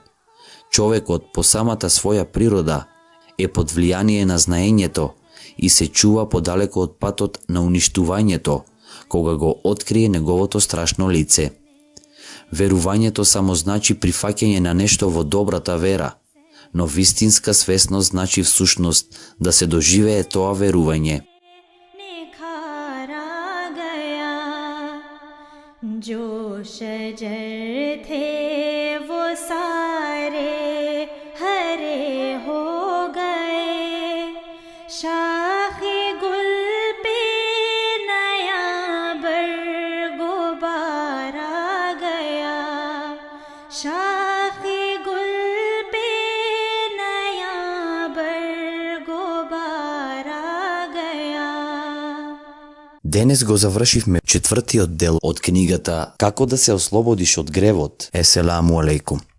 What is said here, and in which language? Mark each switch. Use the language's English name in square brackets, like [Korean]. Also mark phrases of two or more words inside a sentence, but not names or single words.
[Macedonian] Човекот по самата своја природа е под влијание на знаењето и се чува подалеку од патот на уништувањето, кога го открие неговото страшно лице. Верувањето само значи прифаќање на нешто во добрата вера, но вистинска свесност значи всушност да се доживее тоа верување. [Urdu] جو شجر تھے وہ سارے ہرے ہو گئے، شاخ گل پہ نیا برگوبار آ گیا، شاخ گل پہ نیا برگوبار [Macedonian] Денес го завршивме 4-тиот дел од книгата Како да се ослободиш од гревот. [Arabic] السلام عليكم.